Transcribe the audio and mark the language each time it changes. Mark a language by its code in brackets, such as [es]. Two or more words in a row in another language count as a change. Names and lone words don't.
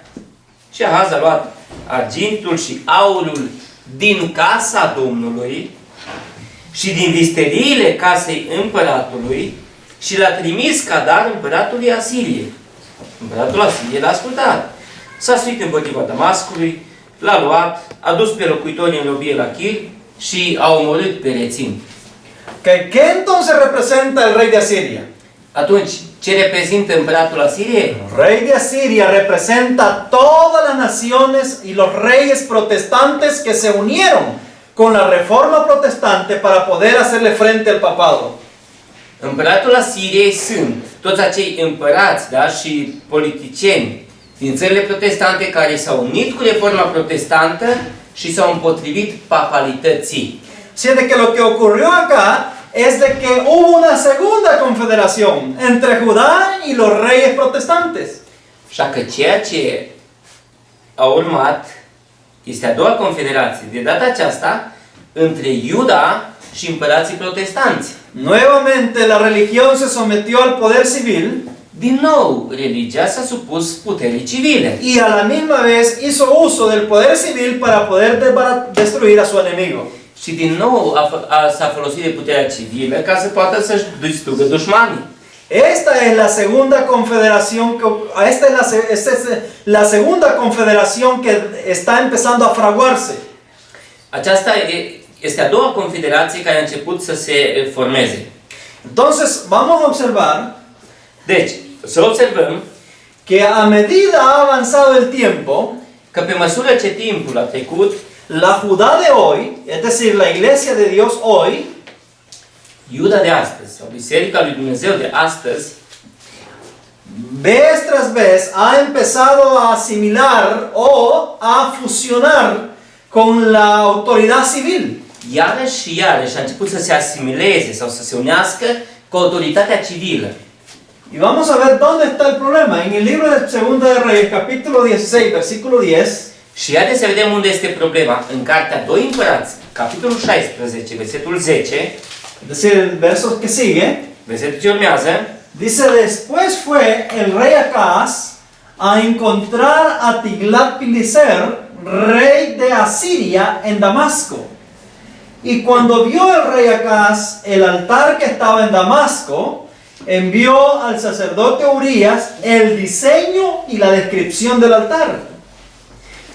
[ro] Și Ahaz a luat argintul și aurul din casa Domnului și din visteriile casei împăratului și l-a trimis ca dar împăratului Asiriei. Împăratul Asiriei l-a ascultat. S-a suit împotriva Damascului, l-a luat, a dus pe locuitorii în robie la Chir și a omorât pe Rezin. [es] ¿Qué entonces representa el rey de Asiria? [ro] Atunci, ce reprezintă împăratul Asiriei? [es] El rey de Asiria representa todas las naciones y los reyes protestantes que se unieron con la reforma protestante para poder hacerle frente al papado. [ro] Împăratul Asiriei sunt toți acei împărați, da, și politicieni din țările protestante care s-au unit cu reforma protestantă și s-au împotrivit papalității. [es] Así de que lo que ocurrió acá es de que hubo una segunda confederación entre Judá y los reyes protestantes. [ro] Așa că ceea ce a urmat este a doua confederație, de data aceasta, între Iuda și împărații protestanți. [es] Nuevamente la religión se sometió al poder civil [ro] Din nou, religia s-a supus puterii civile. [es] y a la misma vez hizo uso del poder civil para poder destruir a su enemigo. [ro] Și din nou s-a folosit de puterea civilă ca să poată să-și distrugă dușmanii. [es] Esta es la segunda confederación esta es la segunda confederación que está empezando a fraguarse. [ro] Aceasta este a doua confederație care a început să se formeze. [es] Entonces, vamos a observar [ro] Deci, să observăm [es] que a medida ha avanzado el tiempo, [ro] că pe măsură ce timpul a trecut, [es] la Judá de hoy, es decir, la iglesia de Dios hoy, [ro] Iuda de astăzi, sau Biserica lui Dumnezeu de astăzi, [es] vez tras vez ha empezado a asimilar o a fusionar con la autoridad civil. [ro] iarăși și iarăși a început să se asimileze sau să se unească cu autoritatea civilă. [es] Y vamos a ver dónde está el problema. En el libro de Segunda de Reyes, capítulo 16, versículo 10, [ro] Și haideți să vedem unde este problema. În cartea 2 Împărați, capitolul 16, versetul 10, [es] es decir, el verso que sigue, [ro] versetul ce urmează, [es] dice, después fue el rey Acaz a encontrar a Tiglat-Pileser, rey de Asiria, en Damasco. Y cuando vio el rey Acaz el altar que estaba en Damasco, envió al sacerdote Urías el diseño y la descripción del altar.